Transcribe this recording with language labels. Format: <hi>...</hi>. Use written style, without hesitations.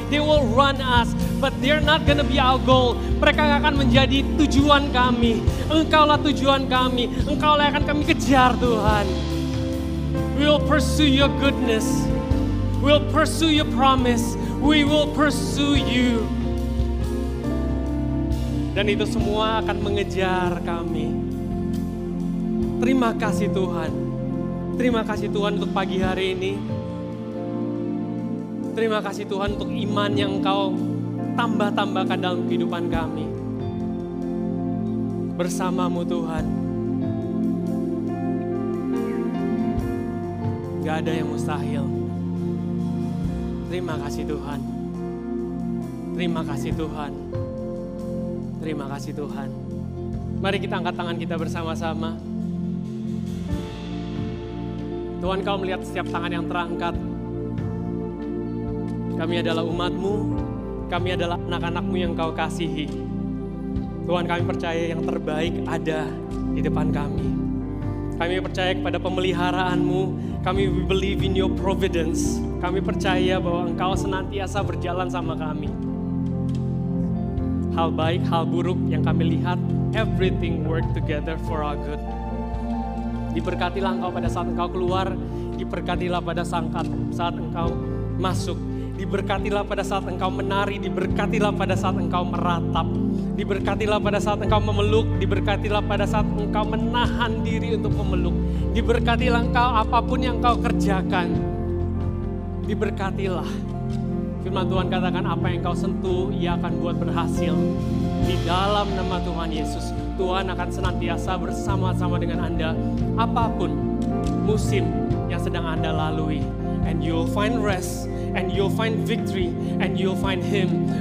<en>They will run us, but they're not gonna be our goal.</en> <id>Mereka akan menjadi tujuan kami. Engkaulah tujuan kami. Engkaulah yang akan kami kejar Tuhan.</id> <en>We will pursue your goodness. We will pursue your promise. We will pursue you.</en> <id>Dan itu semua akan mengejar kami. Terima kasih Tuhan. Terima kasih Tuhan untuk pagi hari ini. Terima kasih Tuhan untuk iman yang Engkau tambah-tambahkan dalam kehidupan kami. Bersama-Mu Tuhan. Gak ada yang mustahil. Terima kasih Tuhan. Terima kasih Tuhan. Terima kasih Tuhan. Mari kita angkat tangan kita bersama-sama. Tuhan, Kau melihat setiap tangan yang terangkat. Kami adalah umat-Mu. Kami adalah anak-anak-Mu yang Kau kasihi. Tuhan, kami percaya yang terbaik ada di depan kami. Kami percaya kepada pemeliharaanmu. Kami</id> <en>believe in your providence.</en> <id>Kami percaya bahwa Engkau senantiasa berjalan sama kami. Hal baik, hal buruk yang kami lihat,</id> <en>everything work together for our good.</en> <id>Diberkatilah Engkau pada saat Engkau keluar. Diberkatilah pada saat Engkau masuk. Diberkatilah pada saat Engkau menari. Diberkatilah pada saat Engkau meratap. Diberkatilah pada saat Engkau memeluk. Diberkatilah pada saat Engkau menahan diri untuk memeluk. Diberkatilah Engkau apapun yang Engkau kerjakan. Diberkatilah. Firman Tuhan katakan apa yang Engkau sentuh, Ia akan buat berhasil. Di dalam nama Tuhan Yesus, Tuhan akan senantiasa bersama-sama dengan Anda. Apapun musim yang sedang Anda lalui.</id> <en>And you'll find rest, and you'll find victory, and you'll find Him.</en>